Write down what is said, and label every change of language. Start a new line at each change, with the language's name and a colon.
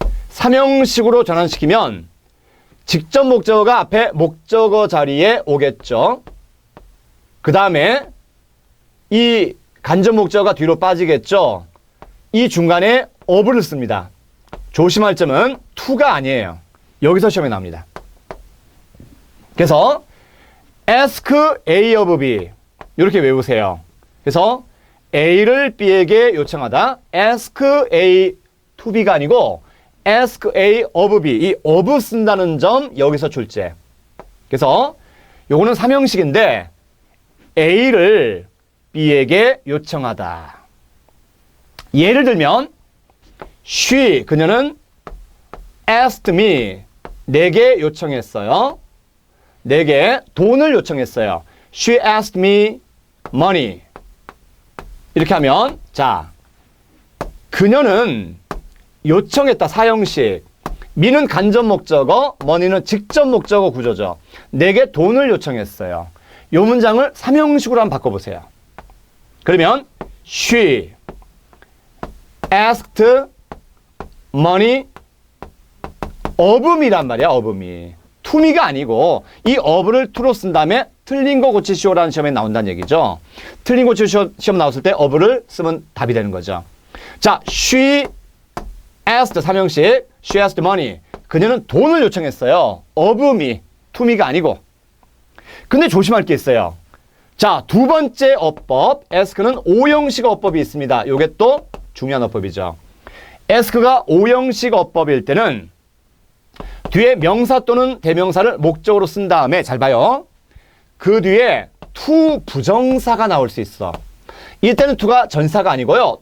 Korean: 삼형식으로 전환시키면 직접 목적어가 앞에 목적어 자리에 오겠죠. 그 다음에 이 간접 목적어가 뒤로 빠지겠죠. 이 중간에 of를 씁니다. 조심할 점은 to가 아니에요. 여기서 시험에 나옵니다. 그래서 ask A of B 이렇게 외우세요. 그래서 A를 B에게 요청하다 ask A to B가 아니고 ask A of B 이 of 쓴다는 점 여기서 출제. 그래서 요거는 삼형식인데 A를 B에게 요청하다. 예를 들면 she 그녀는 asked me 내게 요청했어요. 내게 돈을 요청했어요.
English: She asked me money.
Korean: 이렇게 하면 자 그녀는 요청했다 사형식. me는 간접 목적어, money는 직접 목적어 구조죠. 내게 돈을 요청했어요. 이 문장을 삼형식으로 한번 바꿔보세요.
English: 그러면 she asked money of me란 말이야. of me.
Korean: to me가 아니고 이 of를 to로 쓴 다음에 틀린 거 고치시오라는 시험에 나온다는 얘기죠. 틀린 거 고치시오 시험 나왔을 때 of를 쓰면 답이 되는 거죠.
English: 자, she asked 삼형식, she asked money.
Korean: 그녀는 돈을 요청했어요.
English: of me, to me가 아니고.
Korean: 근데 조심할 게 있어요. 자, 두 번째 어법, ask는 오형식 어법이 있습니다. 요게 또 중요한 어법이죠. ask가 오형식 어법일 때는 뒤에 명사 또는 대명사를 목적으로 쓴 다음에 잘 봐요. 그 뒤에 to 부정사가 나올 수 있어. 이때는 to가 전사가 아니고요.